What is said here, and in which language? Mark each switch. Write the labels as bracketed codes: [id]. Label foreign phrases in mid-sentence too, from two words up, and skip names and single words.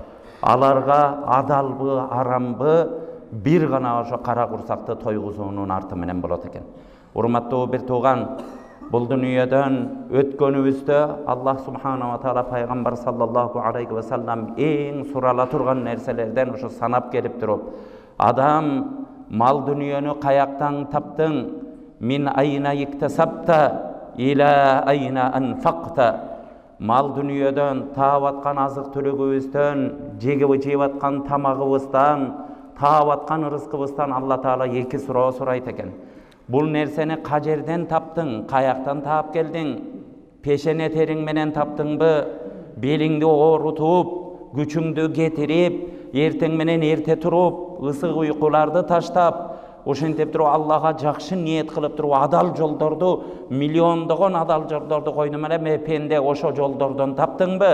[ky] Аларга адалбы, арамбы бир гана ошо кара курсакты тойгузуунун арты менен болот экен. Урматтуу бир тууган, бул дүйнөдөн өткөнүбүздө Аллах [ar] سبحانه وتعالى [ky] пайгамбар [ar] صلى الله عليه وسلم [ky] эң сурала турган нерселерден ошо санап келип туруп, адам мал дүйнөнү каяктан таптың, [ar] من أين اكتسبت إلى أين أنفقت. [ky] Мал дүйнөдөн таап аткан азык түлүгүбүздөн, жегип аткан тамагыбыздан, таап аткан ырыскыбыздан Аллах Таала эки суроо сурайт экен. Бул нерсени кажерден таптың, каяктан таап келдиң, пешене териң менен таптыңбы, белиңди оорутуп, күчүңдү кетирип, эртең менен эрте туруп, ысык уйкуларды таштап, ошентип туруп Аллага жакшы ниет кылып туруп адал жолдорду, миллиондогон адал жолдорду койдум эле, пенде ошо жолдордон таптыңбы?